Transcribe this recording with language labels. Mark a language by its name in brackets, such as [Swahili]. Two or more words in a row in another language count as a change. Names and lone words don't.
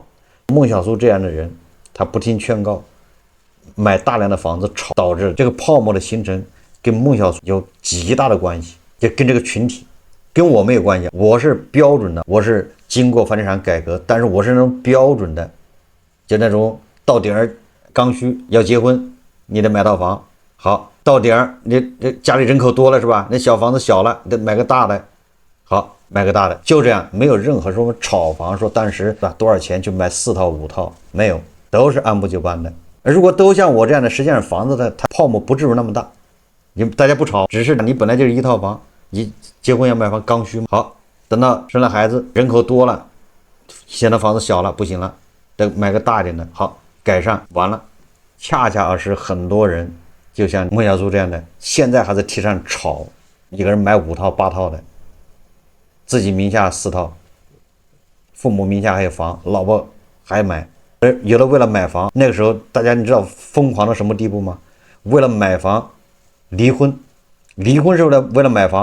[Chinese] 孟小苏這樣的人，他不聽勸告，買大量的房子炒，導致這個泡沫的形成，跟孟小苏有極大的關係，就跟這個群體，跟我没有關係。我是標準的，我是經過房地產改革，但是我是那種標準的，就那種到点兒剛需要結婚，你得買套房。好，到點兒你家裡人口多了是吧？那小房子小了，得买個大的。好，买個大的，就這樣，沒有任何说炒房說当時多少錢去買4套5套，沒有，都是按部就班的。如果都像我這樣的，實際上房子它泡沫不至於那麼大。大家不炒，只是你本來就是一套房，你結婚要買房剛需。好，等到生了孩子，人口多了，现在房子小了不行了，得買個大一點的。好，改善完了，恰恰是很多人就像孟小苏這樣的，現在還在提倡炒，一個人買5套8套的，自己名下4套，父母名下還有房，老婆還買。有的為了買房，那個時候大家你知道瘋狂到什麼地步嗎？為了買房離婚，離婚是為了買房。